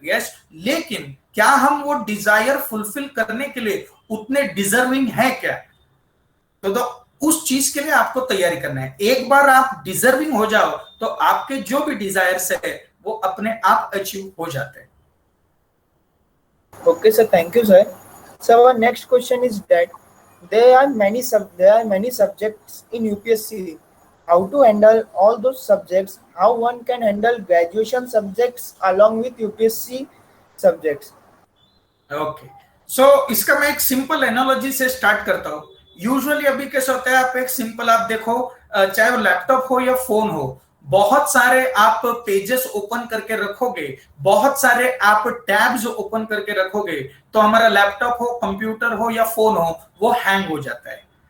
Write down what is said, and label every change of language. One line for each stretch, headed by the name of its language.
Hindi: Yes, लेकिन क्या हम वो डिजायर फुलफिल करने के लिए उतने डिजर्विंग है क्या? तो उस चीज के लिए आपको तैयारी करना है। एक बार आप डिजर्विंग हो जाओ तो आपके जो भी डिजायर्स है वो अपने आप अचीव हो जाते हैं।
English: Okay, sir. Thank you, sir. So our next question is that there are many subjects in UPSC. How to handle all those subjects? How one can handle graduation subjects along with UPSC subjects?
Hindi: Okay, सो इसका मैं एक simple analogy से start करता हूँ। Usually अभी कैसा होता है, आप एक सिंपल आप देखो, चाहे वो लैपटॉप हो या फोन हो, बहुत सारे आप पेजेस ओपन करके रखोगे, बहुत सारे आप टैब्स ओपन करके रखोगे, तो हमारा लैपटॉप हो, कंप्यूटर हो या फोन हो, वो हैंग हो जाता है।